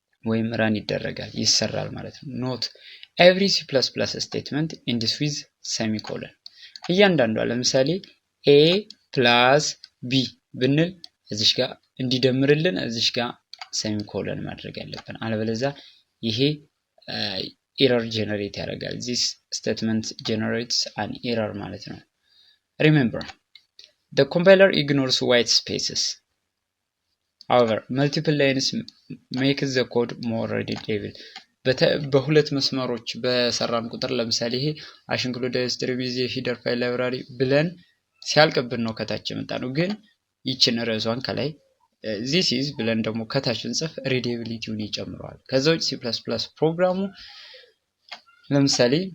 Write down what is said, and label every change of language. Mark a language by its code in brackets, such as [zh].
[am] ወይም ራን ይደረጋል ይሰራል ማለት ነው። [en] ኖት ኤቭሪ ሲ++ ስቴትመንት ኢንድስ ዊዝ ሴሚኮለን። [am] እያንዳንዷ ለምሳሌ ኤ ፕላስ ቢ ብንል እዚሽ ጋር እንዲደምርልን እዚሽ ጋር ሴሚኮለን ማድረግ ያለብን፣ አለበለዚያ ይሄ ኤረር ጀነሬት ያደርጋል። [en] this statement generates an error [am] ማለት ነው። [en] remember the compiler ignores white spaces. however multiple lines make the code more readable. [am] በሁለት መስመሮች በሰራን ቁጥር ለምሳሌ ይሄ ኢንክሉድ ስትሪም ኢዝ ሂደር ፋይል ላይብራሪ ብለን ሲያልቅብን ነው ከታች የመጣ ነው። ግን ይችን ርዕሷን ከላይ this is ብለን ደግሞ ከታች እንጽፍ ሪዴቢሊቲውን ይጨምረዋል። ከዛ ውጭ ሲ++ ፕሮግራሙ ለምሳሌ